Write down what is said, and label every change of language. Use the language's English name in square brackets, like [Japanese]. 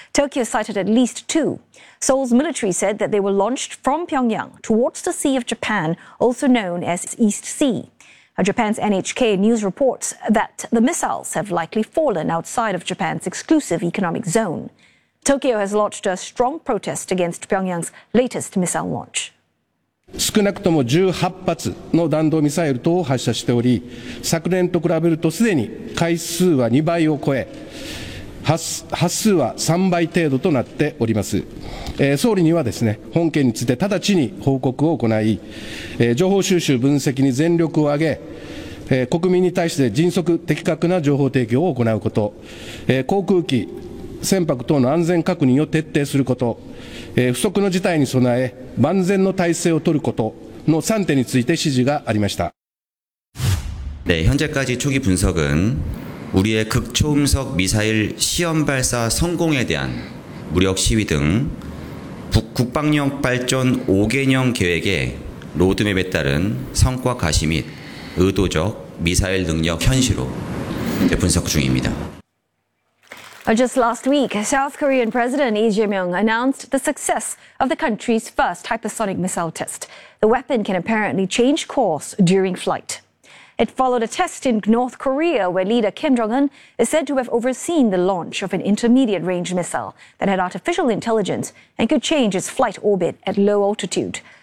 [English] Tokyo sighted at least 2. Seoul's military said that they were launched from Pyongyang towards the Sea of Japan, also known as East Sea. Japan's NHK News reports that the missiles have likely fallen outside of Japan's exclusive economic zone. Tokyo has launched a strong protest against Pyongyang's latest missile launch. [Japanese] 少なくとも 18発 の弾道ミサイル等を発射しており 昨年と比べるとすでに回数は 2倍を超え発数は 3倍程度となっております 総理にはですね 本件について直ちに報告を行い 情報収集分析に全力を挙げ 国民に対して迅速的確な情報提供を行うこと 航空機 船舶等の安全確認を徹底すること 不測の事態に備え 万全の体制を取ることの 3点について指示がありました [Korean] 네, 현재까지 초기 분석은 우리의 극초음속 미사일 시험 발사 성공에 대한 무력 시위 등 국방력 발전 5개년 계획의 로드맵에 따른 성과 가시 및 의도적 미사일 능력 현실로 분석 중입니다. [English] Just last week, South Korean President Lee Jae-myung announced the success of the country's first hypersonic missile test. The weapon can apparently change course during flight. It followed a test in North Korea where leader Kim Jong-un is said to have overseen the launch of an intermediate-range missile that had artificial intelligence and could change its flight orbit at low altitude.